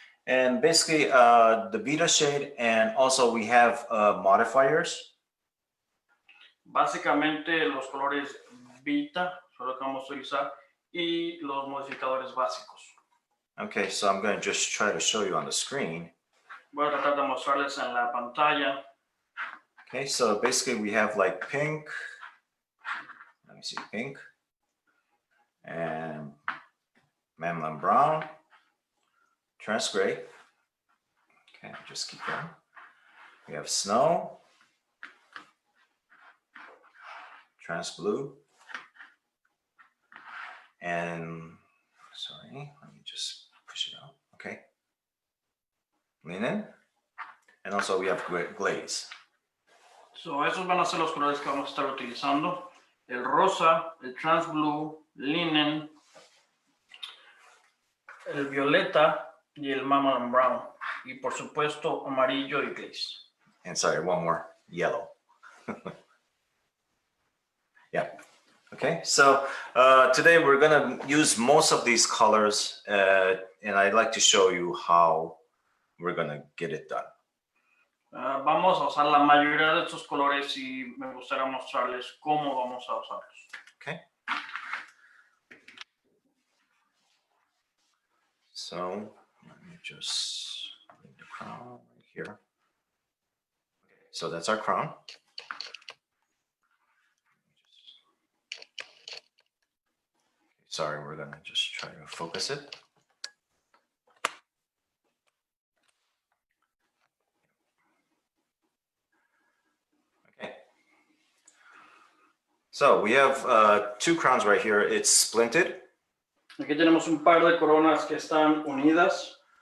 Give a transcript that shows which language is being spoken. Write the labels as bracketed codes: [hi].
[en] And basically the beta shade, and also we have modifiers. [es] Básicamente los colores Vita son los que vamos a utilizar y los modificadores básicos. [en] Okay, so I'm going to just try to show you on the screen. [es] Voy a tratar de mostrarles en la pantalla. [en] Okay, so basically we have like pink, let me see, pink, and mamelon brown, trans gray. Okay, just keep going. We have snow, trans blue, and sorry, let me just push it out. Okay, linen, and also we have glaze. [es] So, esos van a ser los colores que vamos a estar utilizando. El rosa, el trans blue, linen, el violeta y el mamelon brown. Y por supuesto amarillo y glaze. [en] And sorry, one more, yellow. Yeah. Okay, so today we're going to use most of these colors, and I'd like to show you how we're going to get it done. [es] Vamos a usar la mayoría de estos colores y me gustaría mostrarles cómo vamos a usarlos. [en] Okay. So let me just bring the crown right here. Okay, so that's our crown. Sorry, we're going to just try to focus it. Okay. So we have two crowns right here. It's splinted. [es] Aquí tenemos un par de coronas que están unidas.